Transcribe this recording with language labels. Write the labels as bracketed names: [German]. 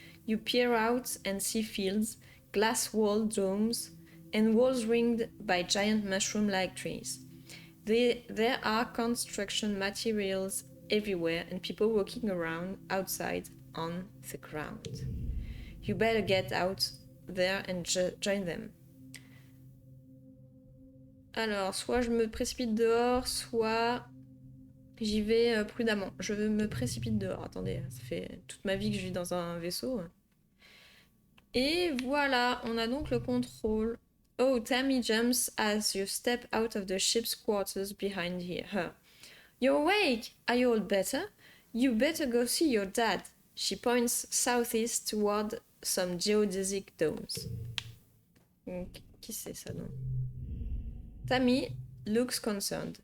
[English] You peer out and see fields, glass-walled domes, and walls ringed by giant mushroom-like trees. There are construction materials everywhere and people walking around outside on the ground. You better get out there and join them. [French] Alors, soit je me précipite dehors, soit J'y vais prudemment. Je me précipite dehors. Attendez, ça fait toute ma vie que je vis dans un vaisseau. Et voilà, on a donc le contrôle. [English] Oh, Tammy jumps as you step out of the ship's quarters behind her. You're awake! Are you all better? You better go see your dad. She points southeast toward some geodesic domes. [French] Qui c'est ça, non? [English] Tammy looks concerned.